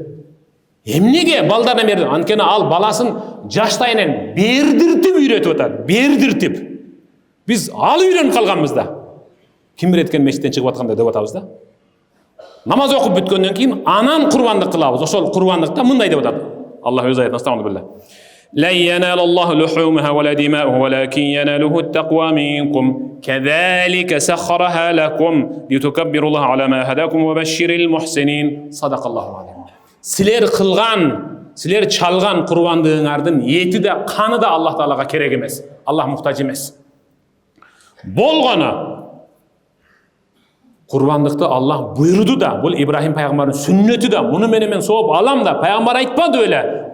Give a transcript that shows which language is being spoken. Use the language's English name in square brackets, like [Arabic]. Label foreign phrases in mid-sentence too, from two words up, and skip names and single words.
[Kyrgyz] Эмнеге балдарына берди? Анткени ал баласын жаштайынан бердиртип үйрөтүп атат. Бердиртип. Биз ал үйрөнүп калганбыз да. Ким береткен мешіттен чыгып атканда деп атабыз да. Намаз окуп бүткөндөн кийин анан курбандык кылабыз. Ошол курбандыкта мындай деп атат. Аллах өз аятында астагфирулла. [Arabic] لا ينال الله لحومها ولا دماؤها ولكن يناله التقوى منكم كذلك سخرها لكم لتكبروا الله على ما هداكم وبشر المحسنين صدق الله العظيم. [Kyrgyz] Силер чалган курбандыгыңардын эти да, каны да Аллах Таалага керек эмес. Аллах муктаж эмес. Болгону курбандыкты Аллах буйруду да, бул Ибрахим пайгамбардын сүннөтү да, муну менен сооп алам да, пайгамбар айтпады эле.